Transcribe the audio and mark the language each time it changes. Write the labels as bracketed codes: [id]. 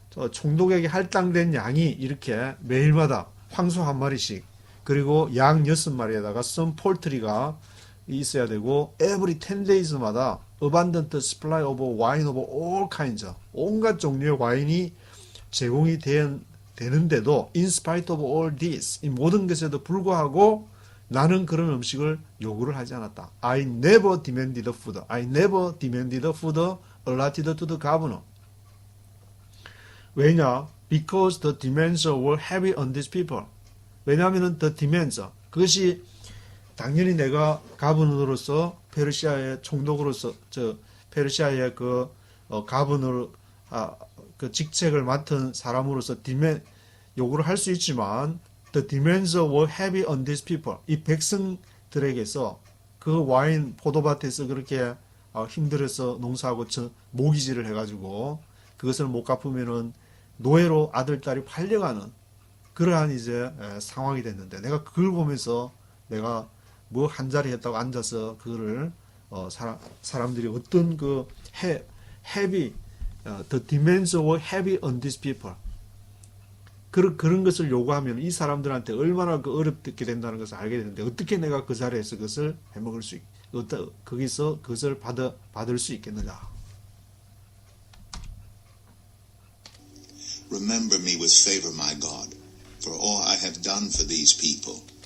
[ko] 총독에게 할당된 양이 이렇게 매일마다 황소 한 마리씩, 그리고 양 6마리에다가 some poultry가 있어야 되고, every 10 days마다 [en] abundant supply of wine of all kinds, [ko] 온갖 종류의 와인이 제공이 되는데도 [en] in spite of all this, [ko] 이 모든 것에도 불구하고 나는 그런 음식을 요구를 하지 않았다. [en] I never demanded food. I never demanded food allotted to the governor. [ko] 왜냐? [en] Because the demands were heavy on these people. [ko] 왜냐하면 the demands, 그것이 당연히 내가 가버너로서 페르시아의 총독으로서 페르시아의 가버너 그 직책을 맡은 사람으로서 요구를 할 수 있지만 [en] the demands were heavy on these people. [ko] 이 백성들에게서 그 와인 포도밭에서 그렇게 힘들어서 농사하고 모기지를 해가지고 그것을 못 갚으면은 노예로 아들 딸이 팔려가는 그러한 이제 상황이 됐는데, 내가 그걸 보면서 내가 뭐 한 자리 했다고 앉아서 그거를 사람들이 어떤 그 heavy [en] the demands were heavy on these people, [ko] 그런 것을 요구하면 이 사람들한테 얼마나 어렵게 된다는 것을 알게 되는데, 어떻게 내가 그 자리에서 그것을 해먹을 수 거기서 그것을 받을 수 있겠느냐. [en] Remember me with favor, my God, for all I have done for these people.